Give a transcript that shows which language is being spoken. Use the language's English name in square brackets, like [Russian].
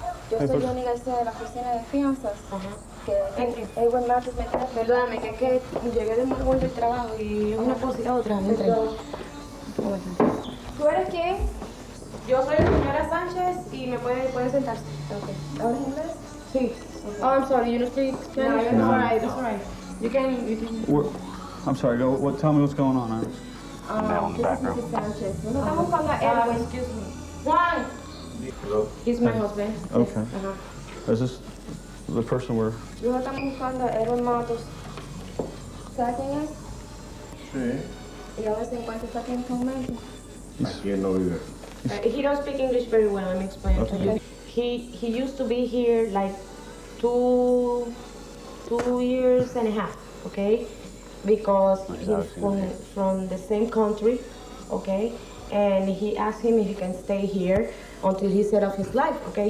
[Spanish] Yo soy Johnny García de la oficina de fianzas. Que Edwin Matos me trajo. Perdóname, que es que llegué de muy buen del trabajo y una cosa y la otra. Entre. ¿Tú eres quién? Yo soy la señora Sánchez y me puede sentarse. Okay. ¿Hablas inglés? Sí. [English] Oh, I'm sorry, you don't speak Spanish? No, It's alright, it's alright. You can. I'm sorry, tell me what's going on, Iris. This is Mrs. Sanchez. [Spanish] Nosotros estamos buscando a Edwin. [English] Excuse me. Juan! Hello? He's my husband. Okay. Uh-huh. Is this the person we're... [Spanish] Nosotros estamos buscando a Edwin Matos. ¿Sabes quién es? Sí. ¿Y dónde se encuentra aquí en este momento? Aquí él no vive. [English] He don't speak English very well, let me explain to you. He used to be here like two years and a half, okay? Because he's from the same country, okay? And he asked him if he can stay here until he set up his life, okay?